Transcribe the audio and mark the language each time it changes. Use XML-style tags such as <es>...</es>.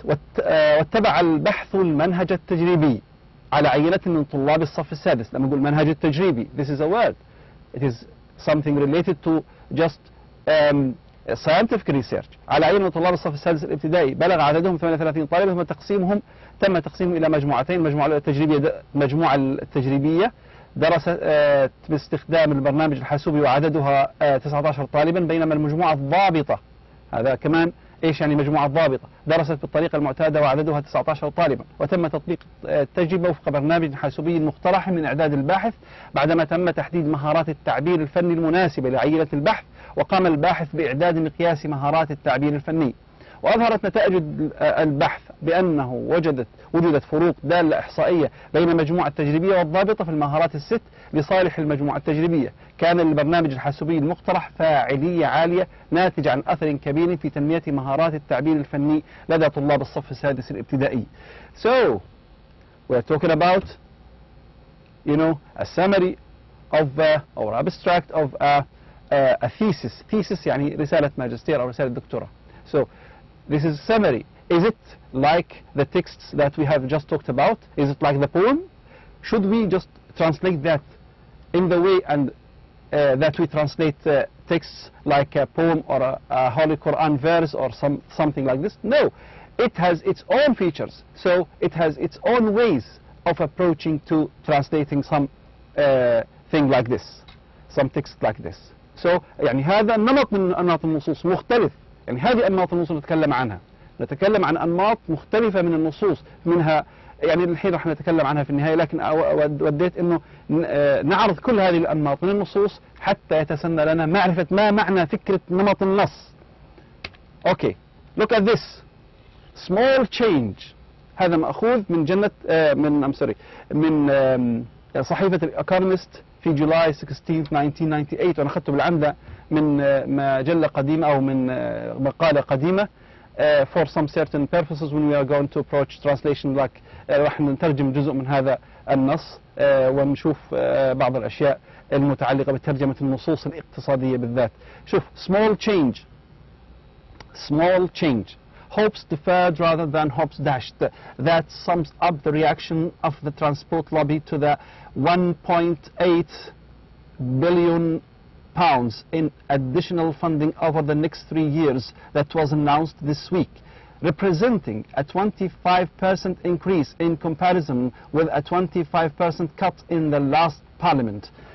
<ar>واتبع البحث المنهج التجريبي على عينة من طلاب الصف السادس. لما نقول منهج التجريبي,</ar> <en>this is a word. It is something related to just scientific research.</en> <ar>على عينة من طلاب الصف السادس الابتدائي بلغ عددهم 38 طالبا، تم تقسيمهم إلى مجموعتين. المجموعة التجريبية درست باستخدام البرنامج الحاسوبي وعددها 19 طالبا، بينما المجموعة الضابطة، هذا كمان ايش يعني مجموعة ضابطة، درست بالطريقة المعتادة وعددها 19 طالبا، وتم تطبيق التجربة وفق برنامج حاسوبي مقترح من إعداد الباحث بعدما تم تحديد مهارات التعبير الفني المناسبة لعينة البحث. وقام الباحث بإعداد مقياس مهارات التعبير الفني، وأظهرت نتائج البحث بأنه وجدت فروق دالة إحصائية بين المجموعة التجريبية والضابطة في المهارات الست لصالح المجموعة التجريبية. كان للبرنامج الحاسوبي المقترح فاعلية عالية ناتجة عن أثر كبير في تنمية مهارات التعبير الفني لدى طلاب الصف السادس الابتدائي.</ar> <en>So, we're talking about, a summary of or abstract of a thesis.</en> <ar>Thesis يعني رسالة ماجستير أو رسالة دكتوراه.</ar> <en>So, this is summary. Is it like the texts that we have just talked about? Is it like the poem? Should we just translate that in the way and that we translate texts like a poem or a Holy Quran verse or something like this? No. It has its own features. So it has its own ways of approaching to translating some thing like this, some text like this.</en> <ar>So يعني هذا نمط من أنماط النصوص مختلف. يعني هذه أنماط النصوص نتكلم عنها. نتكلم عن أنماط مختلفة من النصوص، منها يعني الحين راح نتكلم عنها في النهاية، لكن وديت إنه نعرض كل هذه الأنماط من النصوص حتى يتسنى لنا معرفة ما معنى فكرة نمط النص.</ar> <en>Okay, look at this. Small change.</en> <ar>هذا مأخوذ من من صحيفة الإيكونومست في جولاي 16 1998، وأنا أخذته بالعمدة من مجلة قديمة أو من مقالة قديمة.</ar> <en>For some certain purposes when we are going to approach translation like</en> <ar>راح نترجم جزء من هذا النص ونشوف بعض الأشياء المتعلقة بترجمة النصوص الاقتصادية بالذات. شوف</ar> <en>small change, hopes deferred rather than hopes dashed. That sums up the reaction of the transport lobby to the 1.8 billion pounds in additional funding over the next 3 years that was announced this week, representing a 25% increase in comparison with a 25% cut in the last parliament.</en>